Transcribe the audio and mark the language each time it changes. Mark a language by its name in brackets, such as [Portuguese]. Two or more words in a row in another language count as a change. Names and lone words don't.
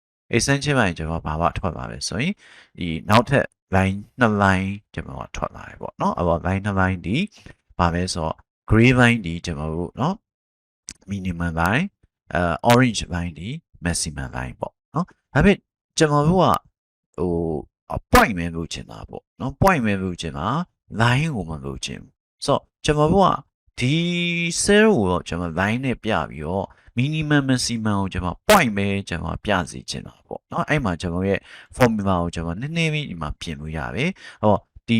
[Burmese] essential ပိုင်းကျွန်တော်ဘာမှထွက်ပါပဲဆိုရင်ဒီနောက်ထပ် [English] line 2 line [Burmese] ကျွန်တော်ထွက်လာတယ်ပေါ့เนาะအဲ့တော့ [English] line 2 line [Burmese] ဒီ ဘာပဲဆိုတော့ [English] gray line [Burmese] ဒီကျွန်တော်တို့เนาะ [English] minimum line orange line [Burmese] ဒီ [English] maximum line [Burmese] ပေါ့เนาะဒါပေမဲ့ကျွန်တော်တို့ကဟို point ပဲလုပ်ချင်တာပေါ့เนาะ point ပဲလုပ်ချင်တာ line ကိုမလုပ်ချင်ဘူးဆိုတော့ကျွန်တော်တို့ကဒီ cell ကိုတော့ကျွန်တော် line နဲ့ပြပြီးတော့ [English] minimum maximum [Burmese] ကိုကျွန်တော် point ပဲကျွန်တော်ပြစီချင်တာပေါ့เนาะအဲ့မှာကျွန်တော်ရဲ့ formula ကိုကျွန်တော်နည်းနည်းလေးဒီမှာပြင်လို့ရတယ်ဟောဒီ